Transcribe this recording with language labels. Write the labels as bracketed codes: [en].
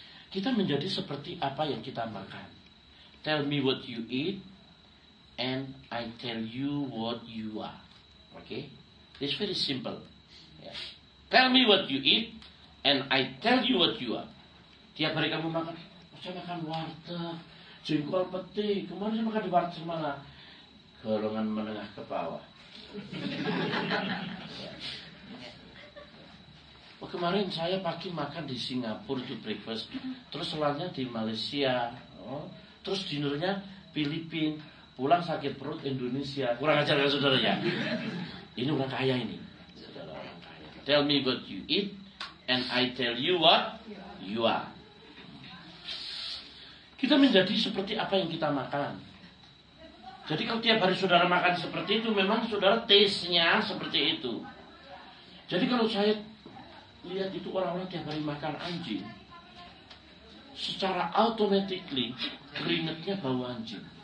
[id] Kita menjadi seperti apa yang kita makan. [en] Tell me what you eat, and I tell you what you are. Okay? It's very simple. Yeah. Tell me what you eat, and I tell you what you are. [id] Tiap hari kamu makan, saya makan warteg, jengkol peti. Kemarin saya makan di warteg mana? Golongan menengah ke bawah. Ya. Oh, kemarin saya pagi makan di Singapura itu breakfast, terus selanjutnya di Malaysia, terus dinernya Filipina, pulang sakit perut Indonesia. Kurang ajar kan saudara ya? Ini orang kaya ini, saudara orang kaya. [en] Tell me what you eat, and I tell you what you are. [id] Kita menjadi seperti apa yang kita makan. Jadi kalau tiap hari saudara makan seperti itu, memang saudara taste-nya seperti itu. Jadi kalau saya lihat itu orang-orang tiap hari makan anjing, secara automatically keringetnya bau anjing.